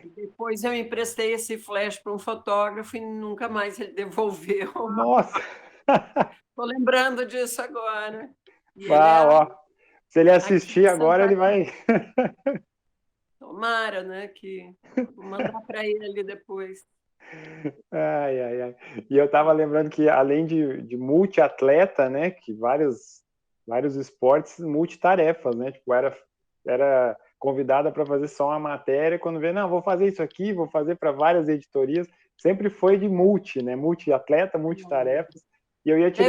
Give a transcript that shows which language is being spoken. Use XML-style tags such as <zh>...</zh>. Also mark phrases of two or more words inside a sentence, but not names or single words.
<pt>Depois eu emprestei esse flash para um fotógrafo e nunca mais ele devolveu. Nossa! Estou lembrando disso agora. E ele Ah, é ó. Se ele aqui assistir de agora, Santa ele Cruz. vai. Tomara, né? Que vou mandar para ele depois. Ai, ai, ai. E eu estava lembrando que, além de multiatleta, né, que vários esportes multitarefas, né, tipo, era convidada para fazer só uma matéria, quando vê, não, vou fazer isso aqui, vou fazer para várias editorias, sempre foi de né, multiatleta, multitarefas, e eu ia te</pt>